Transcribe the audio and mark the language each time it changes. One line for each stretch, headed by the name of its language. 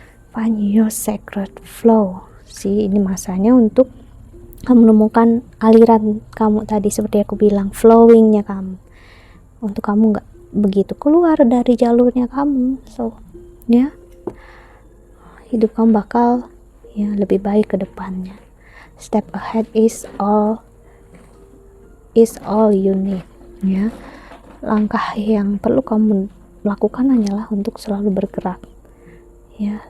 English: Find your sacred flow.
Indonesian: Ini masanya untuk kamu menemukan aliran kamu tadi, seperti aku bilang, flowingnya kamu, untuk kamu nggak begitu keluar dari jalurnya kamu. So ya, hidup kamu bakal ya lebih baik ke depannya.
English: Step ahead is all you need ya.
Indonesian: Langkah yang perlu kamu lakukan hanyalah untuk selalu bergerak ya.